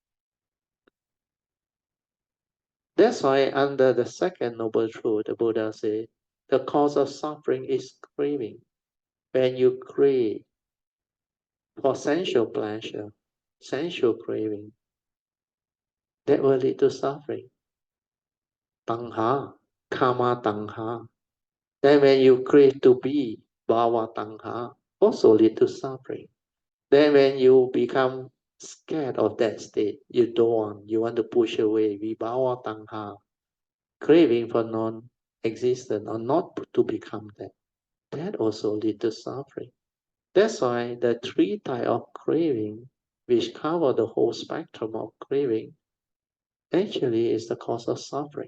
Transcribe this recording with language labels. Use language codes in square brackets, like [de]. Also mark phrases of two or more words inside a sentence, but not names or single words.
[en] That's why under the second noble truth, the Buddha said, the cause of suffering is craving. When you crave for sensual pleasure, sensual craving, that will lead to suffering. [pi] Tanha, kama tanha. [en] Then when you crave to be, [pi] bhava tanha, [en] also lead to suffering. Then when you become scared of that state, you don't want, you want to push away, [pi] vibhava tanha, [en] craving for non-existent or not to become that. That also leads to suffering. That's why the 3 types of craving, which cover the whole spectrum of craving, actually is the cause of suffering.